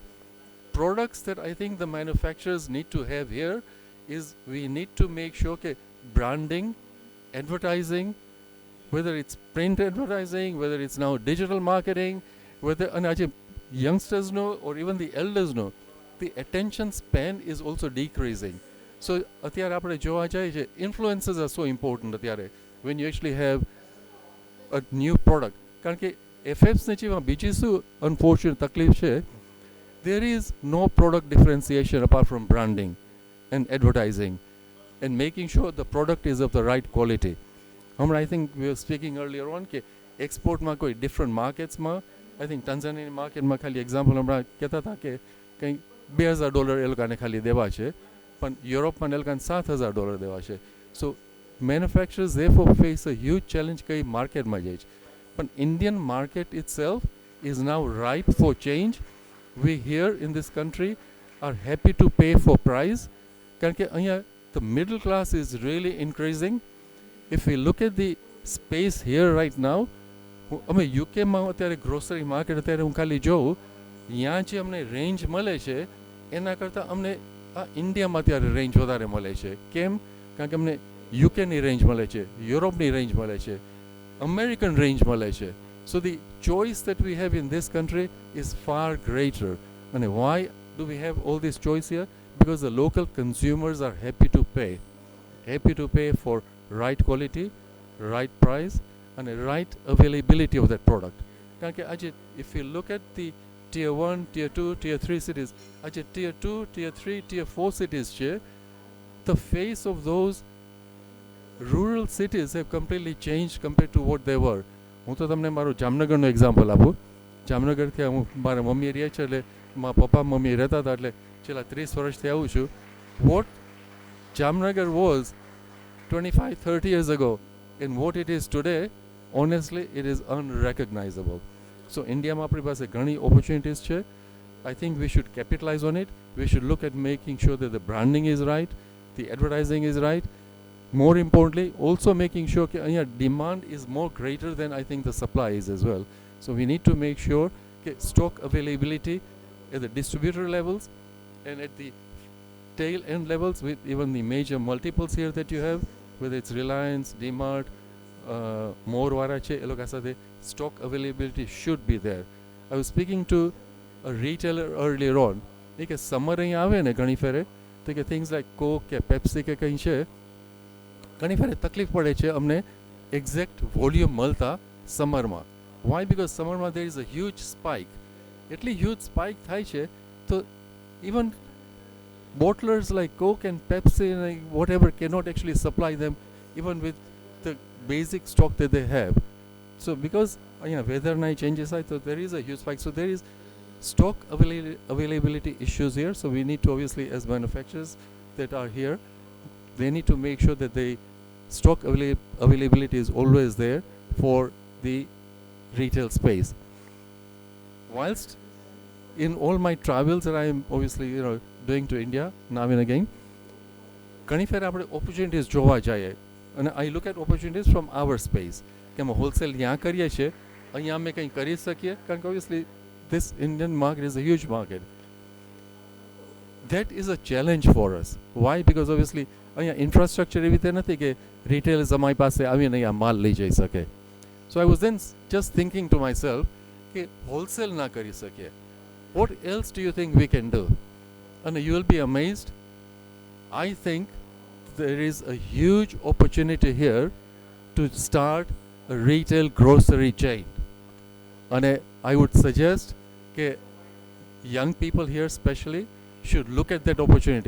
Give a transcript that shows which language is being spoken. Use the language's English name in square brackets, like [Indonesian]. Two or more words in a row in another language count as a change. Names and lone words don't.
[English] Products that I think the manufacturers need to have here is we need to make sure that branding, advertising, whether it's print advertising, whether it's now digital marketing, whether youngsters know or even the elders know, the attention span is also decreasing. [Gujarati] So અત્યારે આપણે જોવા જાય છે, [English] influencers are so important અત્યારે when you actually have a new product. [Gujarati] કારણ કે FMCGમાં બીજી શું unfortunate તકલીફ છે, [English] there is no product differentiation apart from branding and advertising and making sure the product is of the right quality. I think we were speaking earlier on [Gujarati] કે એક્સપોર્ટમાં કોઈ [English] different marketsમાં, I think Tanzanian marketમાં [Gujarati] ખાલી example હમણાં કહેતા હતા કે કંઈ $2,000 એ લોકોને ખાલી દેવા છે, પણ યુરોપમાં એ લોકોને $7,000 દેવા છે. [English] So manufacturers therefore face a huge challenge [Gujarati] કઈ માર્કેટમાં જાય છે. [English] But Indian market itself is now ripe for change. We here in this country are happy to pay for price. [Gujarati] કારણ કે અહીંયા [English] the middle class is really increasing. If we look at the space here right now, [Gujarati] અમે યુકેમાં અત્યારે [English] grocery market [Gujarati] અત્યારે હું ખાલી જોઉં, ત્યાં જે અમને રેન્જ મળે છે એના કરતાં અમને આ ઇન્ડિયામાં અત્યારે રેન્જ વધારે મળે છે. કેમ? કારણ કે અમને યુકેની રેન્જ મળે છે, યુરોપની રેન્જ મળે છે, અમેરિકન રેન્જ મળે છે. [English] So the choice that we have in this country is far greater. And why do we have all this choice here? Because the local consumers are happy to pay for right quality, right price, and a right availability of that product. [Gujarati] કારણ કે આજે [English] if you look at the tier 1, tier 2, tier 3 cities, આજે tier 2, tier 3, tier 4 cities છે, the face of those rural cities have completely changed compared to what they were. [Gujarati] હું તો તમને મારું જામનગરનો એક્ઝામ્પલ આપું. જામનગરથી હું મારા મમ્મી રહે છે, એટલે મારા પપ્પા મમ્મી રહેતા હતા, એટલે છેલ્લા 30 વર્ષથી આવું છું. [English] What Jamnagar was 25-30 years ago and what it is today, honestly, it is unrecognizable. [Gujarati] So Indiaમાં આપણી પાસે ઘણી opportunities છે. [English] I think we should capitalize on it. We should look at making sure that the branding is right, the advertising is right. More importantly, also making sure that demand is more greater than I think the supply is as well. So we need to make sure that stock availability at the distributor levels and at the tail end levels with even the major multiples here that you have, whether it's Reliance, DMart, [Gujarati] મોરવાળા છે એ લોકો સાથે [English] stock availability should be there. I was speaking to a retailer earlier on [Gujarati] એ કે સમર અહીંયા આવે ને ઘણી ફેરે તો કે [English] things like [Gujarati] કોક કે પેપ્સી કે કંઈ છે ઘણી ફેરે તકલીફ પડે છે અમને [English] exact volume [Gujarati] મળતા સમરમાં. [English] Why? Because summerમાં there is a huge spike. એટલી huge spike [Gujarati] થાય છે તો [English] ઇવન bottlers like Coke and Pepsi and whatever cannot actually supply them even with the basic stock that they have. So because weather changes, so there is a huge spike. So there is stock availability issues here. So we need to obviously, as manufacturers that are here, they need to make sure that the stock availability is always there for the retail space. Whilst in all my travels that I am obviously doing to India now and again, [Gujarati] ઘણી ફેર આપણે ઓપોર્ચ્યુનિટીઝ જોવા જઈએ અને [English] I look at opportunities from our space [Gujarati] કે અમે હોલસેલ ત્યાં કરીએ છીએ, અહીંયા અમે કંઈ કરી શકીએ કારણ કે [English] obviously this Indian market is a huge market. That is a challenge for us. Why? Because obviously [Gujarati] અહીંયા ઇન્ફ્રાસ્ટ્રક્ચર એવી રીતે નથી કે રિટેલર્સ અમારી પાસે આવીને અહીંયા માલ લઈ જઈ શકે. [English] So I was then just thinking to myself [Gujarati] કે હોલસેલ ના કરી શકીએ. [English] What else do you think we can do? And you will be amazed. I think there is a huge opportunity here to start a retail grocery chain. And I would suggest that young people here especially should look at that opportunity.